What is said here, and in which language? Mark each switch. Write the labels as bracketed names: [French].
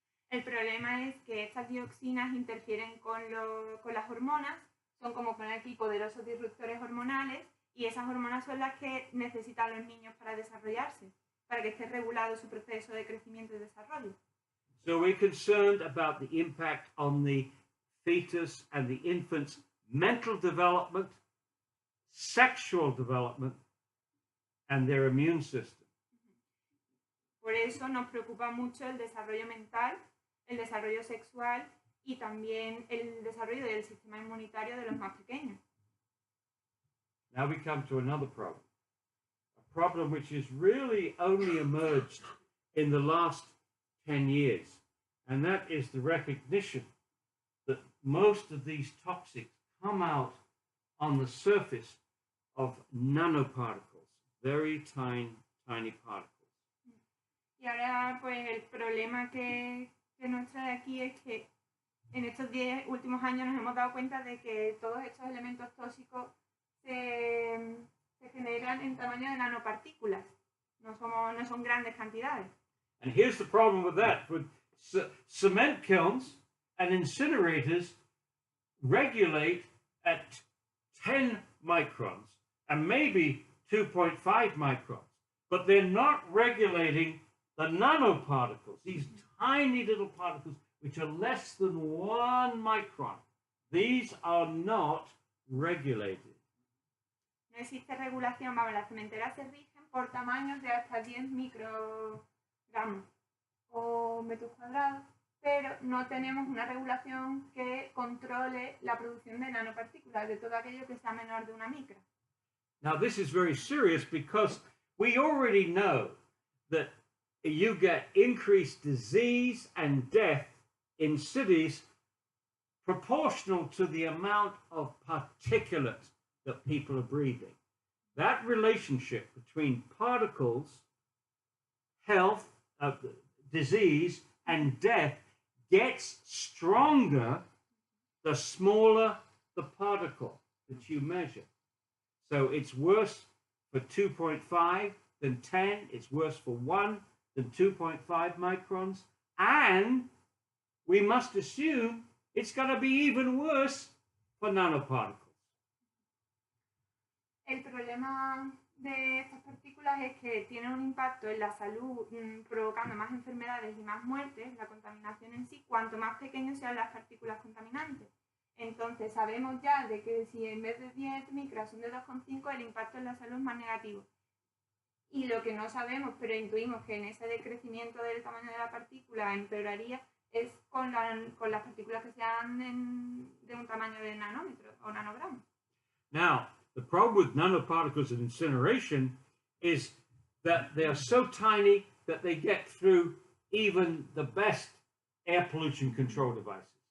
[Spanish] El problema es que estas dioxinas interfieren con las hormonas, son como poner aquí poderosos disruptores hormonales, y esas hormonas son las que necesitan los niños para desarrollarse, para que esté regulado su proceso de crecimiento y desarrollo. [English] So we're concerned about the impact on the fetus and the infant's mental development, sexual development, and their immune system. [Spanish] Por eso nos preocupa mucho el desarrollo mental, el desarrollo sexual y también el desarrollo del sistema inmunitario de los más pequeños. [English] Now we come to another problem. A problem which has really only emerged in the last 10 years, and that is the recognition that most of these toxics come out on the surface of nanoparticles, very tiny particles. [Spanish] Y ahora, pues, el problema que nos trae aquí es que en estos 10 últimos años nos hemos dado cuenta de que todos estos elementos tóxicos se generan en tamaño de nanopartículas. no son grandes cantidades. [English] And here's the problem with that. With cement kilns and incinerators regulate at 10 microns and maybe 2.5 microns, but they're not regulating the nanoparticles, these tiny little particles which are less than 1 micron. These are not regulated. [Spanish] No existe regulación, vamos, las cementeras se rigen por tamaños de hasta 10 microgramos o metros cuadrados, pero no tenemos una regulación que controle la producción de nanopartículas, de todo aquello que sea menor de 1 micra. [English] Now this is very serious because we already know that you get increased disease and death in cities proportional to the amount of particulate that people are breathing. That relationship between particles, health, disease, and death gets stronger the smaller the particle that you measure. So it's worse for 2.5 than 10, it's worse for 1 than 2.5 microns, and we must assume it's going to be even worse for nanoparticles. [Spanish] El problema de estas partículas es que tienen un impacto en la salud, provocando más enfermedades y más muertes, la contaminación en sí, cuanto más pequeñas sean las partículas contaminantes. Entonces sabemos ya de que si en vez de 10 micras son de 2,5, el impacto en la salud es más negativo. Y lo que no sabemos, pero intuimos que en ese decrecimiento del tamaño de la partícula empeoraría, es con las partículas que sean de un tamaño de nanómetro o nanogramos. [English] Now, the problem with nanoparticles and incineration is that they are so tiny that they get through even the best air pollution control devices.